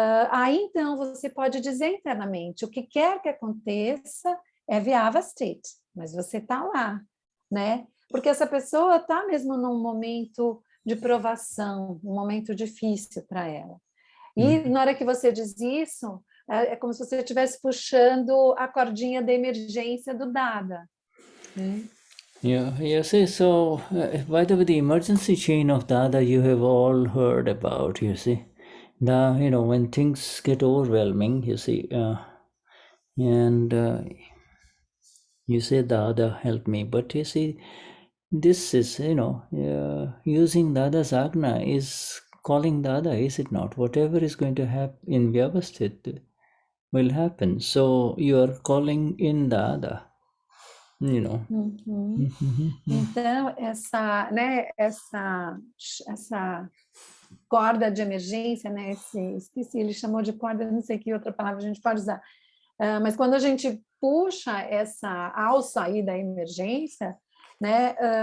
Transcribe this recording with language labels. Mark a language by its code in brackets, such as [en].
[pt] Aí, então, você pode dizer internamente, o que quer que aconteça é Vyavasthit, mas você está lá, né? Porque essa pessoa está mesmo num momento de provação, um momento difícil para ela. E na hora que você diz isso, é como se você estivesse puxando a cordinha da emergência do Dada. [en] Yeah, see, so by the way, the emergency chain of Dada you have all heard about, you see. When things get overwhelming, you see, and you say, Dada, help me. But you see, this is, using Dada's agna is calling Dada, is it not? Whatever is going to happen in Vyavasthit will happen. So you are calling in Dada, [pt] Então, essa corda de emergência, né? Esqueci, ele chamou de corda, não sei que outra palavra a gente pode usar. Mas quando a gente puxa essa alça aí da emergência, né?